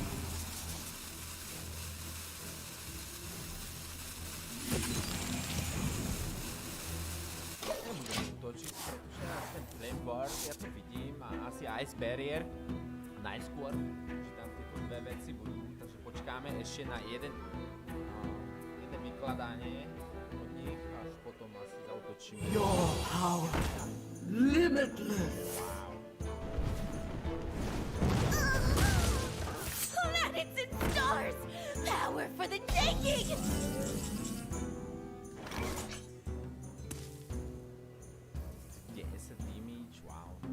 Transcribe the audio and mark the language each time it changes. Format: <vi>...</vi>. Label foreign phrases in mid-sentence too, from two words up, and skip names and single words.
<sk>Nebudem útočiť, pretože na ten</sk> <en>flame ward,</en> <sk>ja to vidím, a asi</sk> <en>ice barrier</en> <sk>najskôr, že tam tieto dve veci budú, takže počkáme ešte na jeden vykladanie od nich, až potom asi zautočíme.</sk> <en>Your power, limitless. Planets and stars, power for the taking. 10 damage, wow.</en>